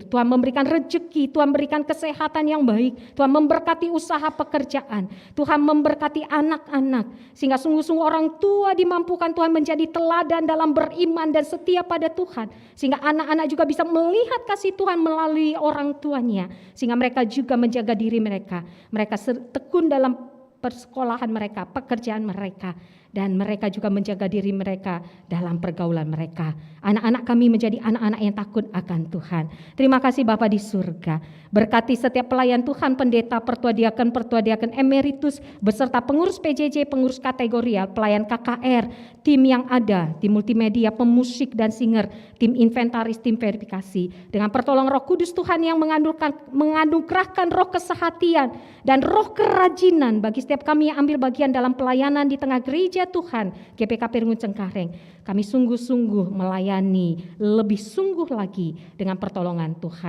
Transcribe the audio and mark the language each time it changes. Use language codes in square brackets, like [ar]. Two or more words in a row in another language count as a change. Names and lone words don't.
[id] Tuhan memberikan rezeki, Tuhan memberikan kesehatan yang baik, Tuhan memberkati usaha pekerjaan, Tuhan memberkati anak-anak, sehingga sungguh-sungguh orang tua dimampukan Tuhan menjadi teladan dalam beriman dan setia pada Tuhan, sehingga anak-anak juga bisa melihat kasih Tuhan melalui orang tuanya, sehingga mereka juga menjaga diri mereka tekun dalam persekolahan mereka, pekerjaan mereka, dan mereka juga menjaga diri mereka dalam pergaulan mereka. Anak-anak kami menjadi anak-anak yang takut akan Tuhan. Terima kasih Bapa di surga. Berkati setiap pelayan Tuhan, pendeta, pertua diaken emeritus, beserta pengurus PJJ, pengurus kategorial, pelayan KKR, tim yang ada, tim multimedia, pemusik dan singer, tim inventaris, tim verifikasi. Dengan pertolongan Roh Kudus Tuhan yang menganugerahkan roh kesehatan dan roh kerajinan bagi setiap kami yang ambil bagian dalam pelayanan di tengah gereja Tuhan GPKP Runggun Cengkareng, kami sungguh-sungguh melayani lebih sungguh lagi dengan pertolongan Tuhan.